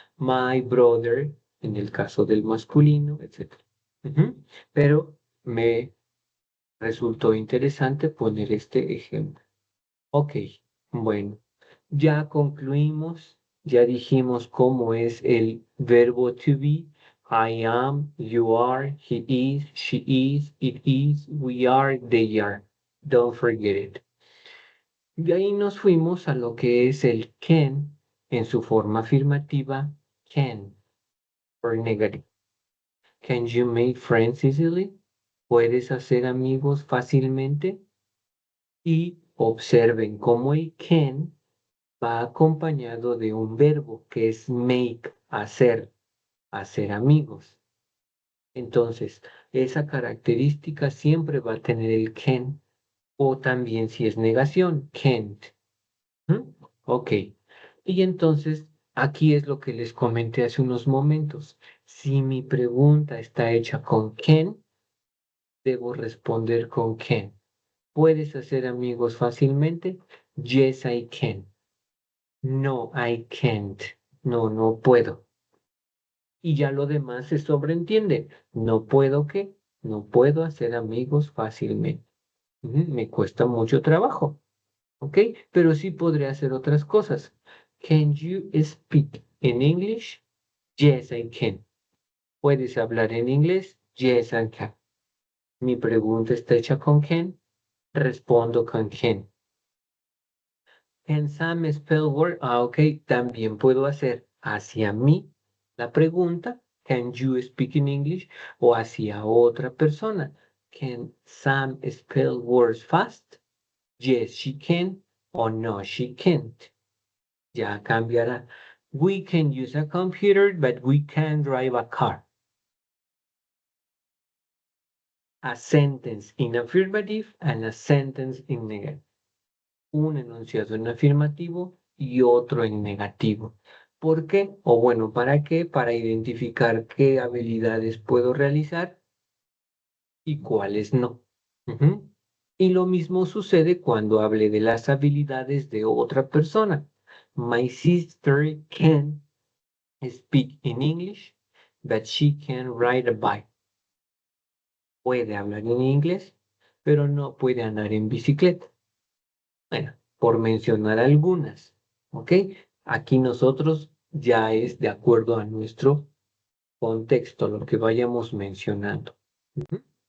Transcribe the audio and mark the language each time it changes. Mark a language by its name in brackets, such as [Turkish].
[English] My brother, [Spanish] en el caso del masculino, etcétera. Ujú. Pero me Resultó interesante poner este ejemplo. Ok, bueno, ya concluimos, ya dijimos cómo es el verbo to be. [English] I am, you are, he is, she is, it is, we are, they are. Don't forget it. [Spanish] De ahí nos fuimos a lo que es el can en su forma afirmativa, can, [English] or negative. Can you make friends easily? [Spanish] ¿Puedes hacer amigos fácilmente? Y observen cómo el can va acompañado de un verbo que es make, hacer amigos. Entonces, esa característica siempre va a tener el can o también si es negación, can't. ¿Mm? Ok. Y entonces, aquí es lo que les comenté hace unos momentos. Si mi pregunta está hecha con can, debo responder con can. ¿Puedes hacer amigos fácilmente? [English] Yes, I can. No, I can't. [Spanish] No, no puedo. Y ya lo demás se sobreentiende. No puedo qué. No puedo hacer amigos fácilmente. Me cuesta mucho trabajo. ¿Ok? Pero sí podré hacer otras cosas. [English] Can you speak in English? Yes, I can. [Spanish] ¿Puedes hablar en inglés? [English] Yes, I can. [Spanish] Mi pregunta está hecha con can. Respondo con can. [English] Can Sam spell word? Ah, ok. [Spanish] También puedo hacer hacia mí la pregunta. [English] Can you speak in English? [Spanish] O hacia otra persona. [English] Can Sam spell words fast? Yes, she can. [Spanish] O no, [English] she can't. [Spanish] Ya cambiará. [English] We can use a computer, but we can't drive a car. A sentence in affirmative and a sentence in negative. [Spanish] Un enunciado en afirmativo y otro en negativo. ¿Por qué? O bueno, ¿para qué? Para identificar qué habilidades puedo realizar y cuáles no. Ujú. Y lo mismo sucede cuando hable de las habilidades de otra persona. [English] My sister can speak in English, but she can ride a bike. [Spanish] Puede hablar en inglés, pero no puede andar en bicicleta. Bueno, por mencionar algunas, ¿ok? Aquí nosotros ya es de acuerdo a nuestro contexto, lo que vayamos mencionando. Ujú.